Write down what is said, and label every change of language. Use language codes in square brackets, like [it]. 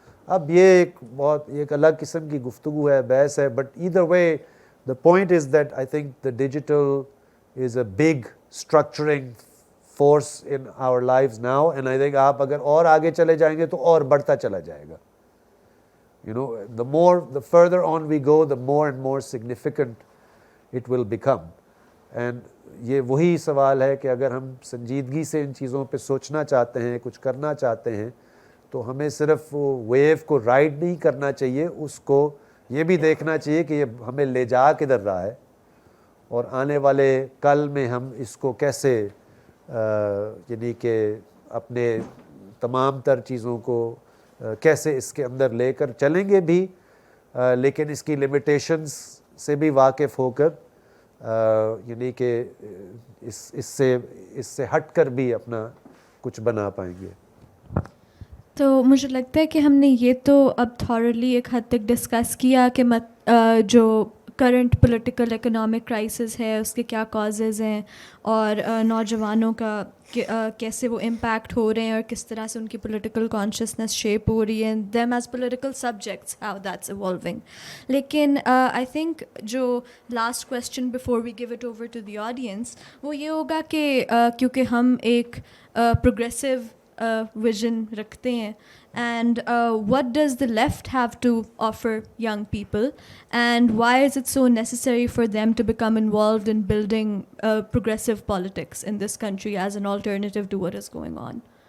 [ur] اب یہ ایک الگ قسم کی گفتگو ہے, بحث ہے, [en] but either way the point is that I think the digital is a big structuring force in our lives now, and I think [ur] آپ اگر اور آگے چلے جائیں گے تو اور بڑھتا چلا جائے گا. [en] the further on we go, the more and more significant it will become. [ur] And یہ وہی سوال ہے کہ اگر ہم سنجیدگی سے ان چیزوں پہ سوچنا چاہتے ہیں, کچھ کرنا چاہتے ہیں, تو ہمیں صرف وہ ویو کو رائڈ نہیں کرنا چاہیے, اس کو یہ بھی دیکھنا چاہیے کہ یہ ہمیں لے جا کدھر رہا ہے, اور آنے والے کل میں ہم اس کو کیسے یعنی کہ اپنے تمام تر چیزوں کو کیسے اس کے اندر لے کر چلیں گے بھی, لیکن اس کی لمیٹیشنز سے بھی واقف ہو کر یعنی کہ اس سے ہٹ کر بھی اپنا کچھ بنا پائیں گے. تو مجھے لگتا ہے کہ ہم نے یہ تو اب تھورلی ایک حد تک ڈسکس کیا کہ جو کرنٹ پولیٹیکل اکنامک کرائسس ہے اس کے کیا کازز ہیں, اور نوجوانوں کا کیسے وہ امپیکٹ ہو رہے ہیں, اور کس طرح سے ان کی پولیٹیکل کانشیسنیس شیپ ہو رہی ہے, [en] Them as political subjects how that's evolving. لیکن I think جو last question before we give it over to the audience [ur] وہ یہ ہوگا کہ کیونکہ ہم ایک پروگریسو ویژن رکھتے ہیں, [en] and what does the left have to offer young people, and why is it so necessary for them to become involved in building progressive politics in this country as an alternative to what is going on?